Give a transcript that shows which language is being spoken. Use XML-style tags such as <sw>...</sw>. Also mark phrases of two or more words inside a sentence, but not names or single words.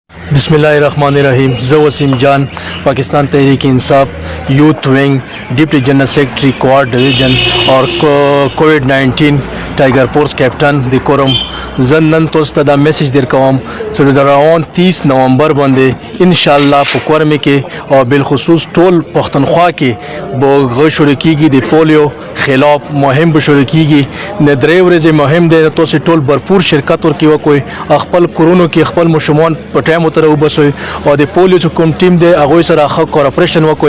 <ar>بسم اللہ الرحمن الرحیم.</ar> <en>زه وسیم جان پاکستان تحریک انصاف Youth Wing Deputy General Secretary کوہاٹ ڈویژن اور کووڈ-19 Tiger Force Captain د کرم.</en> <ps>زه نن تاسو ته دا میسج درکوم چې د روان 30 نومبر باندې ان شاء الله په کرم کې او بالخصوص ټول پښتونخوا کې به شروع کیږي د پولیو خلاف مهم به شروع کیږي. د درې ورځې مهم دی، تاسو ټول بھرپور شرکت ورکوي کوئی خپل کورونو کې خپل مشمون په ټایم تر وبسوي او د پولیو چې کوم ټیم دی هغه سره ښه کوآپریشن وکوي.</ps>